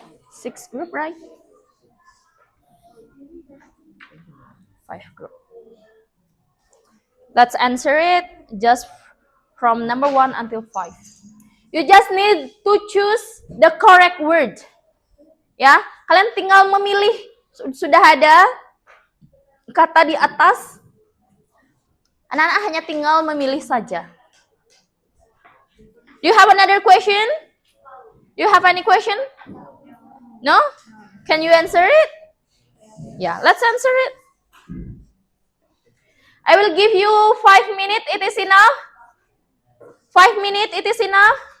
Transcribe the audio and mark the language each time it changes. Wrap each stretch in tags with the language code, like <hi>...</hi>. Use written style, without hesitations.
<en>Sixth group, right? 5 group. Let's answer it just from number 1 until 5. You just need to choose the correct word.</en> <id>Ya, kalian tinggal memilih. Sudah ada kata di atas. Anak-anak hanya tinggal memilih saja.</id> <en>Do you have another question? Do you have any question? No? Can you answer it? Yeah, let's answer it. I will give you 5 minutes. It is enough? 5 minutes, it is enough?</en>